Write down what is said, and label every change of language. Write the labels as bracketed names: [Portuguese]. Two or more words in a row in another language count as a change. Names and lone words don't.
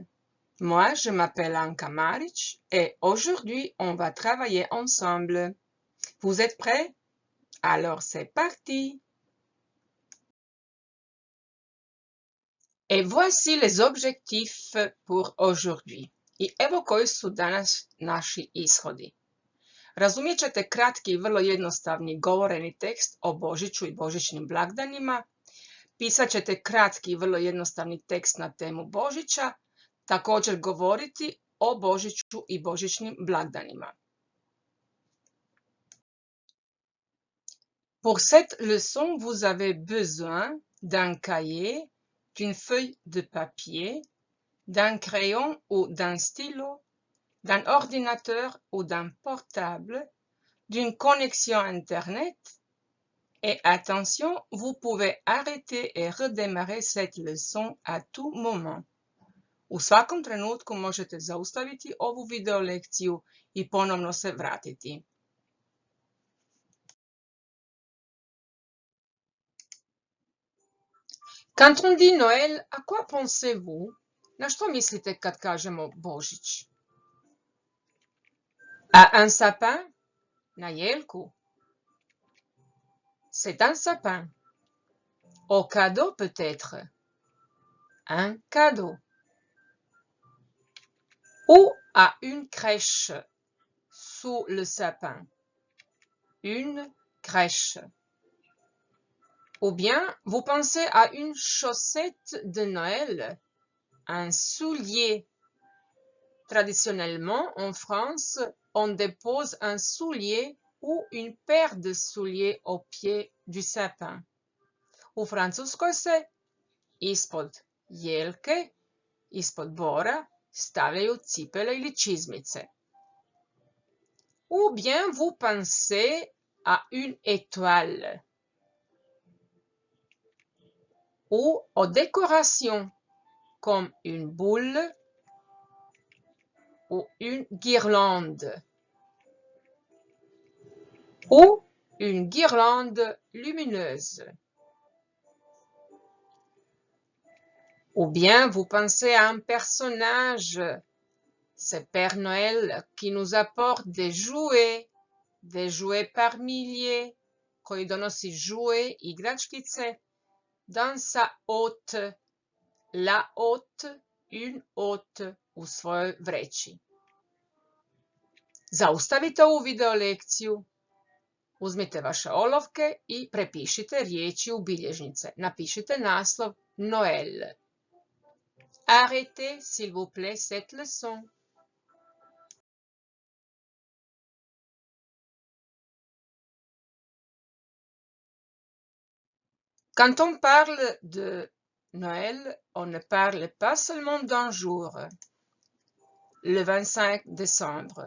[French] Moi, je m'appelle Anka Maric et aujourd'hui, on va travailler ensemble. Vous êtes prêts? Alors, c'est parti! Et voici les objectifs pour aujourd'hui. [Croatian] I evo koji su danas naši ishodi. Razumjet ćete kratki i vrlo jednostavni govoreni tekst o Božiću i božićnim blagdanima. Pisat ćete kratki i vrlo jednostavni tekst na temu Božića, također govoriti o Božiću i božićnim blagdanima. [French] Pour cette leçon, vous avez besoin d'un cahier, d'une feuille de papier, d'un crayon ou d'un stylo, d'un ordinateur ou d'un portable, d'une connexion Internet. Et attention, vous pouvez arrêter et redémarrer cette leçon à tout moment. [Croatian] U svakom trenutku možete zaustaviti ovu video lekciju i ponovno se vratiti. [French] Quand on dit Noël, à quoi pensez-vous? [Croatian] Na što mislite kad kažemo Božić? [French] À un sapin? [Croatian] Na jelku? [French] C'est un sapin. Au cadeau peut-être? Un cadeau. Ou à une crèche sous le sapin? Une crèche. Ou bien, vous pensez à une chaussette de Noël, un soulier. Traditionnellement, en France, on dépose un soulier ou une paire de souliers au pied du sapin. [Croatian] U Francuskoj se ispod jelke, ispod bora, stavljaju cipele ili čizmice. [French] Ou bien vous pensez à une étoile. Ou aux décorations, comme une boule ou une guirlande. Ou une guirlande lumineuse. Ou bien vous pensez à un personnage, c'est Père Noël qui nous apporte des jouets par milliers, [Croatian] koji donosi [French] jouets, igračkice, dans sa hotte, la hotte, une hotte [Croatian] u svojoj vreći. Zaustavite ovu video lekciju, uzmite vaše olovke i prepišite riječi u bilježnice. Napišite naslov Noël. [French] Arrêtez, s'il vous plaît, cette leçon. Quand on parle de Noël, on ne parle pas seulement d'un jour, le 25 décembre.